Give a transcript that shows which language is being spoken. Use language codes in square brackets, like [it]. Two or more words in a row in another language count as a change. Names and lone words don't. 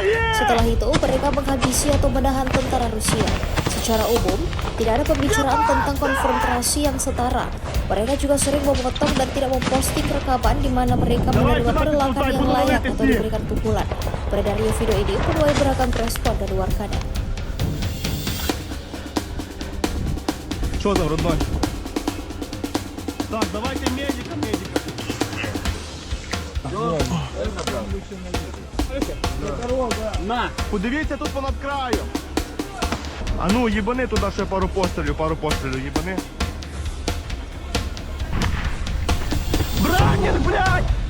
[id] Setelah itu, mereka menghabisi atau menahan tentara Rusia. Secara umum, tidak ada pembicaraan tentang konfrontasi yang setara. Mereka juga sering memotong dan tidak memposting rekaman di mana mereka menerima perlakuan yang layak atau diberikan pukulan. Beredarnya video ini menuai beragam respon dari warganet. [ru] Что там, родной? Так, давайте медика. На! [uk] Подивіться тут понад краєм. А ну, їбани туди ще пару пострілів, їбани. Бранін, блядь!